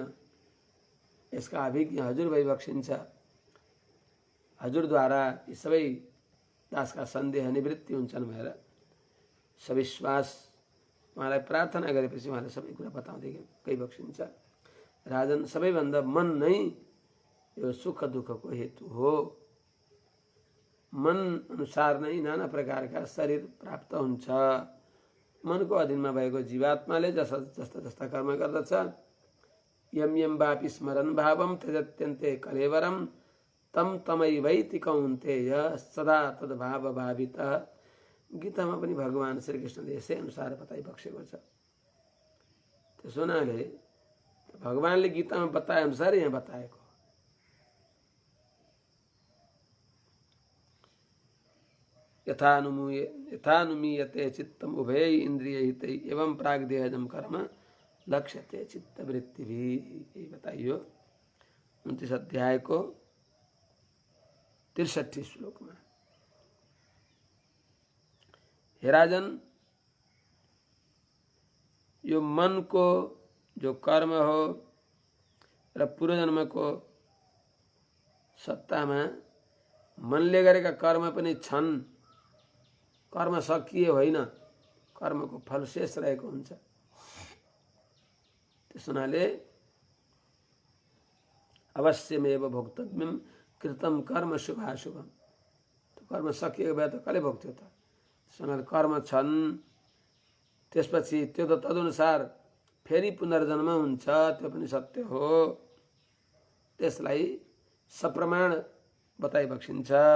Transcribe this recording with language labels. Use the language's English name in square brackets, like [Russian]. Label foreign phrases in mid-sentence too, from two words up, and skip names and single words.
[Nepali] यसका अभिज्ञ हजुर भइबक्सिन्छ। हजुरद्वारा यी सबै दासका सन्देह निवृत्ति हुन्छन् भनेर सविश्वास उहाँलाई प्रार्थना गरेपछि उहाँले सबै कुरा बताउँदै गइबक्सिन्छ। राजन, सबैभन्दा मन नै यो सुख दुःखको हेतु हो। मन अनुसार नै नाना प्रकारका शरीर प्राप्त हुन्छ। मनको अधीनमा भएको जीवात्माले जस्ता जस्ता कर्म गर्दछ, [Sanskrit] यम यम वापि स्मरन् भावम त्यजत्यन्ते कलेवरम तम तमैवैति कौन्तेय सदा तद्भाव भावितः। [Nepali] गीतामा पनि भगवान् श्रीकृष्णले यसै अनुसार बताइबक्सेको छ। त्यसो हुनाले भगवान्ले गीतामा बताए अनुसार यहाँ बताएको। [Sanskrit] यथानुमीयते चित्तम उभय इंद्रियहितै एवं प्राग्देहजम कर्म लक्ष्यते चित्तवृत्ति भी, [Nepali] यही बताइयो 29 अध्याय को 63 श्लोक में। हे राजन, यो मन को जो कर्म हो र पूर्वजन्म को सत्ता में मनले गरेका कर्म पनि छन्। कर्म सकिए होइन, कर्मको फल शेष रहेको हुन्छ। त्यस हुनाले [Sanskrit] अवश्यमेव भोक्तव्यम कृतम कर्म शुभाशुभम। [Nepali] त्यो कर्म सकिएको भए त कसले भोग्थ्यो त? त्यस हुनाले कर्म छन्, त्यसपछि त्यो त तदनुसार फेरि पुनर्जन्म हुन्छ, त्यो पनि सत्य हो। त्यसलाई सप्रमाण बताइबक्सिन्छ।